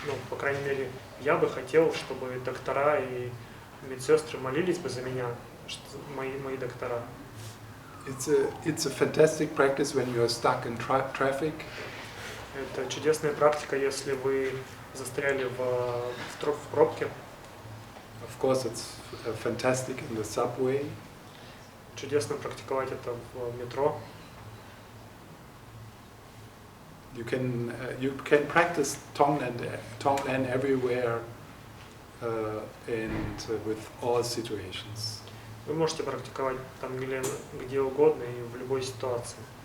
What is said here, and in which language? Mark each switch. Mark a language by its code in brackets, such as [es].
[ru] По крайней мере, я бы хотел, чтобы доктора и медсестры молились бы за меня, мои доктора. [en] It's a fantastic practice when you are stuck in traffic. [ru] Это чудесная практика, если вы застряли в пробке. [en] Of course, it's fantastic in the subway. [ru] Чудесно практиковать это в метро. [en] You can practice Tonglen everywhere and with all situations. [ru] Вы можете практиковать там где угодно и в любой ситуации.